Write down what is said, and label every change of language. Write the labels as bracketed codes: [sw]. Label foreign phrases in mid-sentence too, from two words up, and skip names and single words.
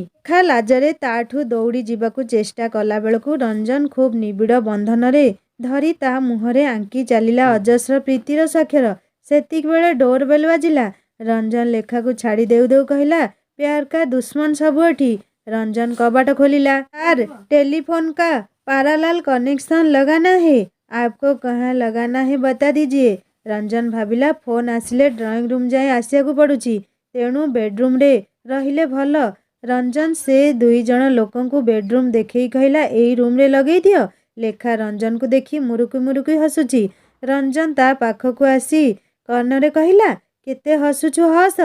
[or] ଲେଖା ଲାଜରେ ତାଠୁ ଦୌଡ଼ି ଯିବାକୁ ଚେଷ୍ଟା କଲାବେଳକୁ ରଞ୍ଜନ ଖୁବ୍ ନିବିଡ଼ ବନ୍ଧନରେ ଧରି ତା ମୁହଁରେ ଆଙ୍କି ଚାଲିଲା ଅଜସ୍ର ପ୍ରୀତିର ସ୍ୱାକ୍ଷର। ସେତିକିବେଳେ ଡୋର ବେଲ୍ ବାଜିଲା। ରଞ୍ଜନ ଲେଖାକୁ ଛାଡ଼ି ଦେଉ ଦେଉ କହିଲା, [hi] प्यार का दुश्मन [or] ସବୁ ଏଠି। ରଞ୍ଜନ କବାଟ ଖୋଲିଲା। [en] sir telephone [hi] का [en] parallel connection [hi] लगाना है, आपको कहाँ लगाना है बता दीजिए। [or] ରଞ୍ଜନ ଭାବିଲା ଫୋନ୍ ଆସିଲେ [en] drawing room [or] ଯାଏଁ ଆସିବାକୁ ପଡ଼ୁଛି, ତେଣୁ ବେଡରୁମ୍ରେ ରହିଲେ ଭଲ। ରଞ୍ଜନ ସେ ଦୁଇ ଜଣ ଲୋକଙ୍କୁ ବେଡରୁମ୍ ଦେଖେଇ କହିଲା, ଏଇ ରୁମ୍ରେ ଲଗେଇ ଦିଅ। ଲେଖା ରଞ୍ଜନକୁ ଦେଖି ମୁରୁକି ମୁରୁକି ହସୁଛି। ରଞ୍ଜନ ତା ପାଖକୁ ଆସି କର୍ଣ୍ଣରେ କହିଲା, କେତେ ହସୁଛୁ ହସ।